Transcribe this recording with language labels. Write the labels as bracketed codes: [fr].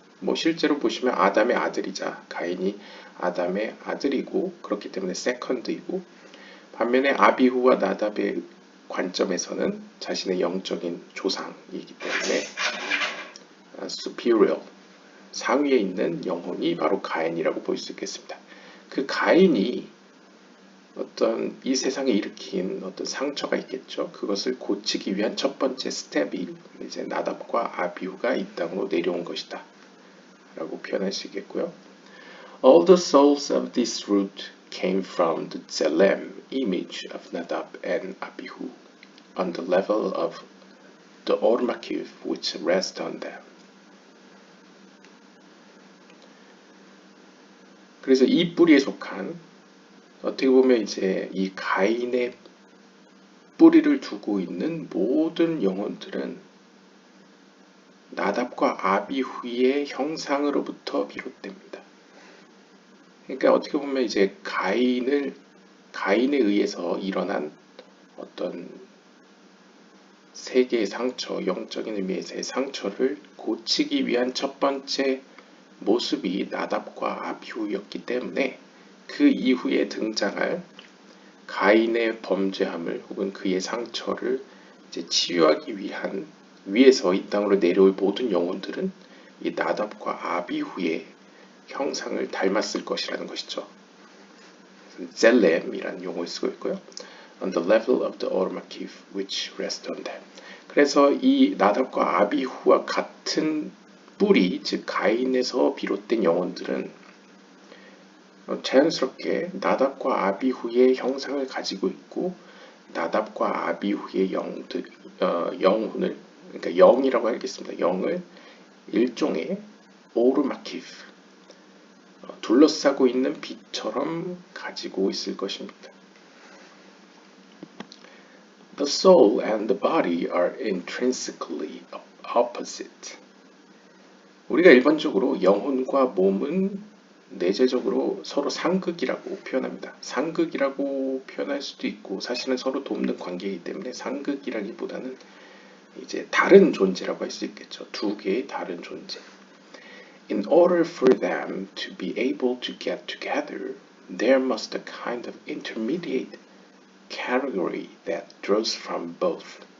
[ko] 뭐 실제로 보시면 아담의 아들이자 가인이 아담의 아들이고, 그렇기 때문에 세컨드이고, 반면에 아비후와 나답의 관점에서는 자신의 영적인 조상이기 때문에 superior, 상위에 있는 영혼이 바로 가인이라고 볼 수 있겠습니다. 그 가인이 어떤 이 세상에 일으킨 어떤 상처가 있겠죠. 그것을 고치기 위한 첫 번째 스텝이 이제 나답과 아비후가 이 땅으로 내려온 것이다 라고 표현할 수 있겠고요. [en] All the souls of this root came from the Tselem image of Nadab and Abihu on the level of the Or Makif which rests on them. [ko] 그래서 이 뿌리에 속한, 어떻게 보면 이제 이 가인의 뿌리를 두고 있는 모든 영혼들은 나답과 아비후의 형상으로부터 비롯됩니다. 그러니까 어떻게 보면 이제 가인에 의해서 일어난 어떤 세계의 상처, 영적인 의미에서의 상처를 고치기 위한 첫 번째 모습이 나답과 아비후였기 때문에 그 이후에 등장할 가인의 범죄함을 혹은 그의 상처를 이제 치유하기 위해서 이 땅으로 내려올 모든 영혼들은 이 나답과 아비후의 형상을 닮았을 것이라는 것이죠. 젤렘이라는 용어를 쓰고 있고요. [en] on the level of the automotive which rest on them. [ko] 그래서 이 나답과 아비후와 같은 뿌리, 즉 가인에서 비롯된 영혼들은 자연스럽게 나답과 아비후의 형상을 가지고 있고 나답과 아비후의 영혼을 그러니까 영이라고 하겠습니다. 영을 일종의 오르마키프 둘러싸고 있는 빛처럼 가지고 있을 것입니다. [en] The soul and the body are intrinsically opposite. [ko] 우리가 일반적으로 영혼과 몸은 내재적으로 서로 상극이라고 표현합니다. 상극이라고 표현할 수도 있고 사실은 서로 돕는 관계이기 때문에 상극이라기보다는 이제 다른 존재라고 할 수 있겠죠. 두 개의 다른 존재. [en] In order for them to be able to get together, there must a kind of intermediate category that draws from both.